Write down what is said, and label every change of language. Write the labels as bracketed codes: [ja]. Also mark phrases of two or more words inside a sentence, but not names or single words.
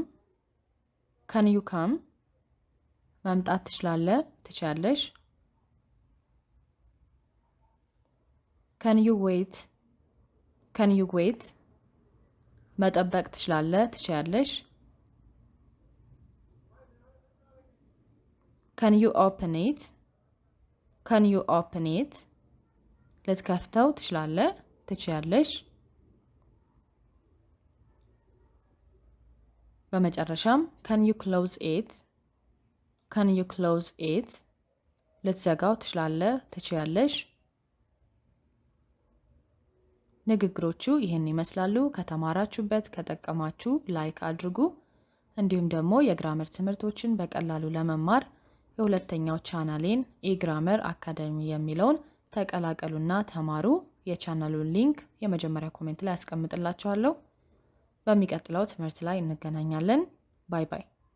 [en] Can you come? [am] መምጣት ትችላለህ፣ ትችያለሽ። [en] Can you wait? Can you wait? [am] መጠበቅ ትችላለህ፣ ትችያለሽ። [en] Can you open it? Can you open it? [am] ልትከፍተው ትችላለህ፣ ትችያለሽ። በመጨረሻም [en] Can you close it? Can you close it? [am] ልትዘጋው ትችላለህ፣ ትችያለሽ። ንግግሮቹ ይህን ይመስላሉ። ከተማራችሁበት ከጠቀማችሁ ላይክ አድርጉ። እንዲሁም ደግሞ የግራመር ትምህርቶችን በቀላሉ ለመማር የሁለተኛው ቻናሌን ኢግራመር አካዳሚ የሚለውን ተቀላቀሉና ተማሩ። የቻናሉን ሊንክ የመጀመሪያ ኮሜንት ላይ አስቀምጥላችኋለሁ። በሚቀጥለው ትምህርት ላይ እንገናኛለን። [en] bye bye።